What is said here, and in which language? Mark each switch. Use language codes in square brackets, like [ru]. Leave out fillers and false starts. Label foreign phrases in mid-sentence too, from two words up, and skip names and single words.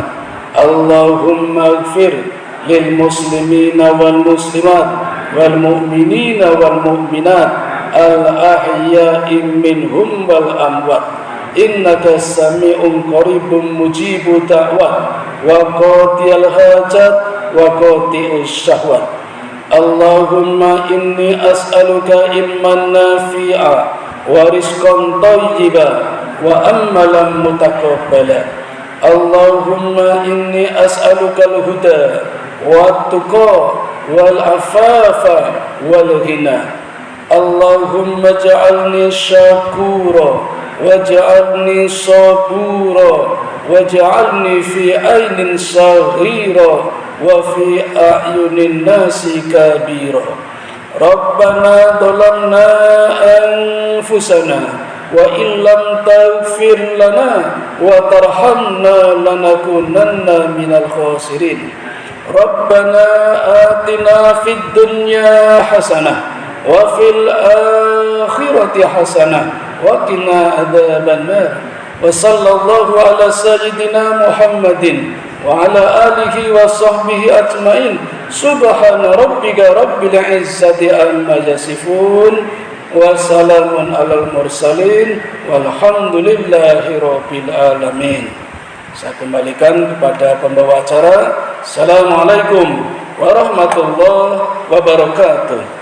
[ar] اللهم اغفر للمسلمين والمسلمات والمؤمنين والمؤمنات الأحياء منهم والأموات. إنك سميع قريب مجيب الدعوات وقاضي الحاجات وقاضي الشهوات. اللهم إني أسألك علما نافعا ورزقا طيبا وعملا متقبلا. اللهم إني أسألك الهدى والتقى والعفاف والغنى. اللهم اجعلني شكورا واجعلني صبورا واجعلني في عيني صغيرا وفي أعين الناس كبيرا. ربنا ظلمنا أنفسنا وإن لم تغفر لنا وترحمنا لنكونن من الخاسرين. ربنا آتنا في الدنيا حسنة وفي الآخرة حسنة وقنا عذاب النار. وصلى الله على سيدنا محمد وعلى آله وصحبه أجمعين. سبحان ربك رب العزة عما يصفون وسلام على المرسلين والحمد لله رب العالمين. [id] Saya kembalikan kepada pembawa acara. [ar] السلام عليكم ورحمة الله وبركاته.